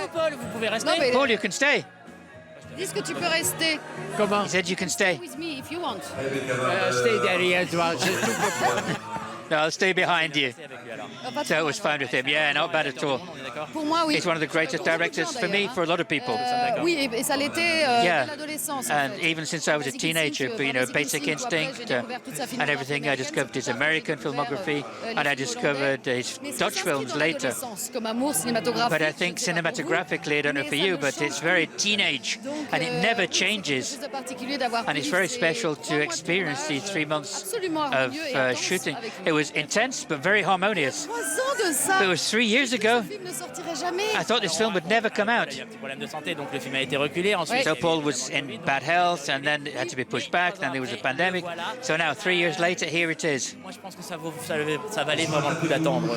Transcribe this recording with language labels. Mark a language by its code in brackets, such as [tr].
[fr] Paul, vous pouvez rester. Non, mais [en] Paul, you can stay. [fr] dis que tu peux rester. Comment? [en] He said you can stay. With me if you want. [fr] Stay derrière toi, c'est tout pour [en] No, I'll stay behind you. [fr] Pas [en] So it was fine with him. Yeah, not bad at all. [fr] Pour moi, oui. [en] He's one of the greatest directors for me, for a lot of people. [fr] Oui, et ça l'était [en] Yeah. [fr] dès l'adolescence. en [en] And [fr] fait. [en] even since I was a teenager, but, you know, Basic Instinct and everything, I discovered his American filmography and I discovered his Dutch films later. [fr] Comme amour cinématographique. [en] But I think cinematographically, I don't know for you, but it's very teenage and it never changes. [fr] C'est particulier d'avoir [en] And it's very special to experience these 3 months of shooting. It was intense but very harmonious. [fr] 3 ans de ça. [en] It was 3 years ago. [fr] Le film ne sortirait jamais. [en] I thought this film would never come out. [fr] Il y a un petit problème de santé, donc le film a été reculé. Ensuite, [en] So Paul was in bad health and then it had to be pushed back, then there was a pandemic. So now 3 years later, here it is. [fr] moi, je pense que ça valait vraiment le coup d'attendre.